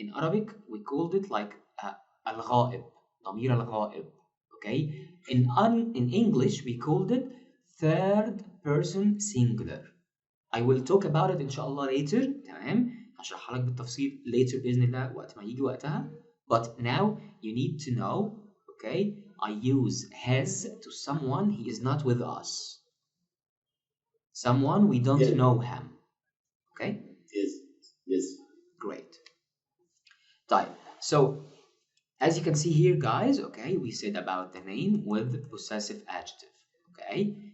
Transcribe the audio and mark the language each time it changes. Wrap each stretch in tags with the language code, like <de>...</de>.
<en>In Arabic, we called it like al-ghaib, ضمير al-ghaib, okay? In English, we called it third person singular. I will talk about it inshallah later,</en> <ar>تمام؟ هشرحها لك بالتفصيل later بإذن الله وقت ما يجي وقتها.</ar> <en>But now you need to know, okay? I use his to someone he is not with us. Someone we don't know him. Okay? Yes. Great. طيب. So as you can see here, guys, okay, we said about the name with possessive adjective. Okay?</en>